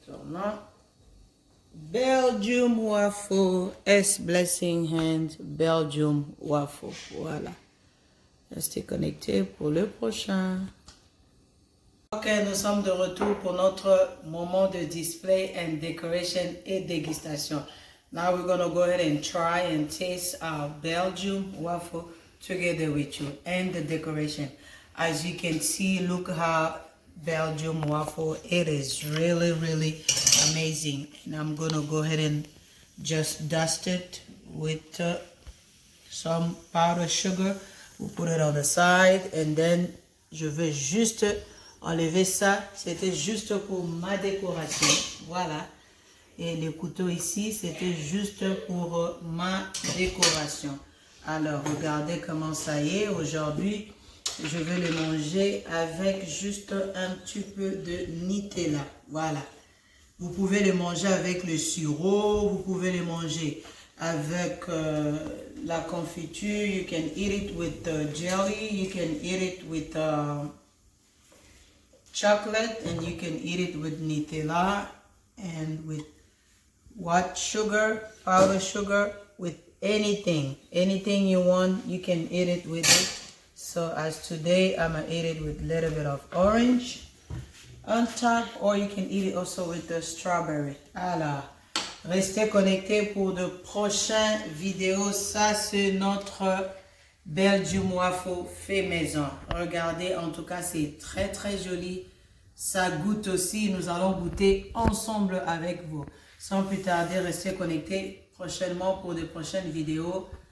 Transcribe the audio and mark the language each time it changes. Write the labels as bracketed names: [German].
[French] Maintenant, Belgium waffle, S Blessing Hand, Belgium waffle, voilà. Restez connectés pour le prochain. Ok, nous sommes de retour pour notre moment de [English] display and decoration [French] et dégustation. [English] Now we're going to go ahead and try and taste our Belgium waffle together with you and the decoration. As you can see, look how Belgium waffle, it is really, really amazing. And I'm going to go ahead and just dust it with some powdered sugar. We'll put it on the side and then [French] je vais juste enlever ça. C'était juste pour ma décoration. Voilà. Et le couteau ici, c'était juste pour ma décoration. Alors, regardez comment ça y est. Aujourd'hui, je vais le manger avec juste un petit peu de Nutella. Voilà. Vous pouvez le manger avec le sirop. Vous pouvez le manger avec la confiture. [English] You can eat it with jelly. You can eat it with chocolate. And you can eat it with Nutella. And with white sugar, powdered sugar, with anything you want, you can eat it with it. So as today, I'm gonna eat it with a little bit of orange on top, or you can eat it also with the strawberry. [French] Alors, restez connectés pour de prochaines vidéos. Ça, c'est notre Belgium waffle fait maison. Regardez, en tout cas, c'est très très joli. Ça goûte aussi. Nous allons goûter ensemble avec vous. Sans plus tarder, restez connectés prochainement pour de prochaines vidéos.